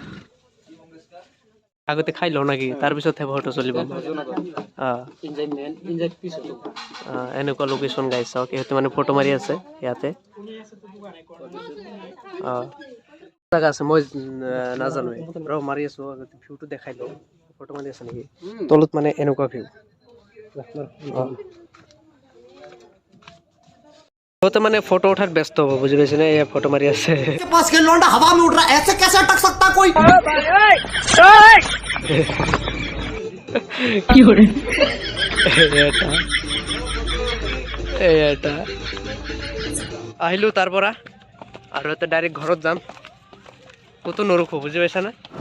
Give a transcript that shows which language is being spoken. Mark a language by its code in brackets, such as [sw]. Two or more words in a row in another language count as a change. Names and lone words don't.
[as] আগতে খাই লওঁ নাকি তাৰপিছতহে ফটো চলিব এনেকুৱা লোকেশ্যন গাইছ চাওক ইহঁতে মানে ফটো মাৰি আছে ইয়াতে জাগা আছে মই নাজানো ৰ মাৰি আছো ভিউটো দেখাই লওঁ ফটো মাৰি আছে নেকি তলত মানে এনেকুৱা ভিউ তো মানে ফটো উঠাত ব্যস্ত হ'ব বুজি পাইছে নে এই ফটো মাৰি আছে [hi] पास के लौंडा हवा में उड़ रहा है ऐसे कैसे अटक सकता कोई [as] কি করে এটা আহিলো তাৰ পৰা আৰু এটা ডাইৰেক্ট ঘৰত যাম কতো নৰখো বুজি পাইছা না